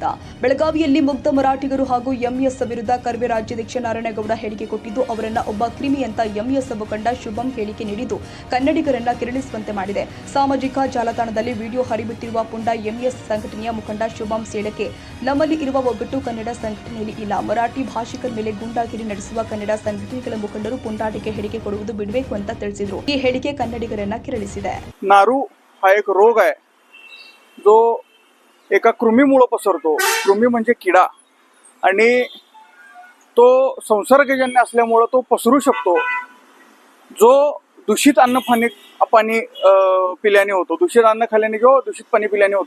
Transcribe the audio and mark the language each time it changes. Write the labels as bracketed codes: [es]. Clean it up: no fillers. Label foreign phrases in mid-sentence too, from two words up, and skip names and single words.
[kn] ಬೆಳಗಾವಿಯಲ್ಲಿ ಮುಗ್ಧ ಮರಾಠಿಗರು ಹಾಗೂ ಎಂಎಸ್ ವಿರುದ್ಧ ಕರ್ವೆ ರಾಜ್ಯಾಧ್ಯಕ್ಷ ನಾರಾಯಣಗೌಡ ಹೇಳಿಕೆ ಕೊಟ್ಟಿದ್ದು ಅವರನ್ನ ಒಬ್ಬ ಕ್ರಿಮಿ ಅಂತ ಎಂಎಸ್ ಮುಖಂಡ ಶುಭಂ ಹೇಳಿಕೆ ನೀಡಿದ್ದು ಕನ್ನಡಿಗರನ್ನ ಕೆರಳಿಸುವಂತೆ ಮಾಡಿದೆ. ಸಾಮಾಜಿಕ ಜಾಲತಾಣದಲ್ಲಿ ವಿಡಿಯೋ ಹರಿಬಿಟ್ಟಿರುವ ಪುಂಡ ಎಂಎಸ್ ಸಂಘಟನೆಯ ಮುಖಂಡ ಶುಭಂ ಸೇಳಕೆ ನಮ್ಮಲ್ಲಿ ಇರುವ ಒಗ್ಗಟ್ಟು ಕನ್ನಡ ಸಂಘಟನೆಯಲ್ಲಿ ಇಲ್ಲ. ಮರಾಠಿ ಭಾಷಿಕರ ಮೇಲೆ ಗುಂಡಾಗಿರಿ ನಡೆಸುವ ಕನ್ನಡ ಸಂಘಟನೆಗಳ ಮುಖಂಡರು ಪುಂಡಾಟಿಕೆ ಹೇಳಿಕೆ ಕೊಡುವುದು ಬಿಡಬೇಕು ಅಂತ ತಿಳಿಸಿದರು. ಈ ಹೇಳಿಕೆ ಕನ್ನಡಿಗರನ್ನ ಕೆರಳಿಸಿದೆ. [mr] नारू हा एक रोग आहे जो एका कृमीमुळे पसरतो. कृमी म्हणजे किडा आणि तो संसर्गजन्य असल्यामुळे तो पसरू शकतो. जो दूषित अन्न पाणी पिल्याने होतो, दूषित अन्न खाल्ल्याने किंवा दूषित पाणी पिल्याने होतो.